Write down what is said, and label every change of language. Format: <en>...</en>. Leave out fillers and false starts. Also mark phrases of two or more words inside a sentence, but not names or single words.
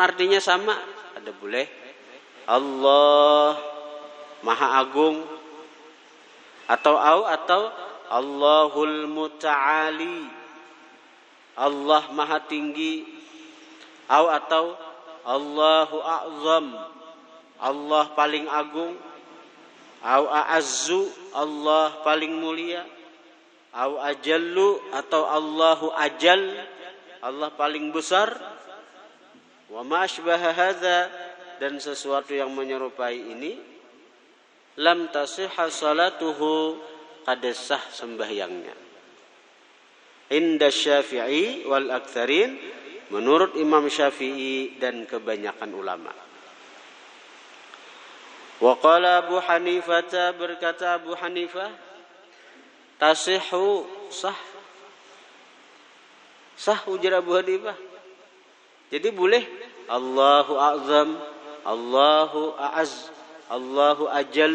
<id>artinya sama, ada boleh Allah Maha Agung, atau</id> <ar>الله المتعالي,</ar> <id>Allah Maha Tinggi, atau</id> <ar>الله أعظم,</ar> <id>Allah paling agung, A'azzu, Allah paling mulia, ajallu, atau</id> <ar>الله أجل,</ar> <id>Allah paling besar.</id> <ar>وما أشبه هذا,</ar> <id>dan sesuatu yang menyerupai ini,</id> <ar>لم تصح صلاته,</ar> <bjn>kada sah sembahyangnya.</bjn> <ar>عند الشافعي والأكثرين,</ar> <id>menurut Imam Syafi'i dan kebanyakan ulama.</id> <ar>وقال أبو حنيفة,</ar> <id>berkata Abu Hanifah, tasihhu, sah ujar Abu Hanifah. Jadi boleh</id> <ar>الله أعظم, الله أعز, الله أجل.</ar>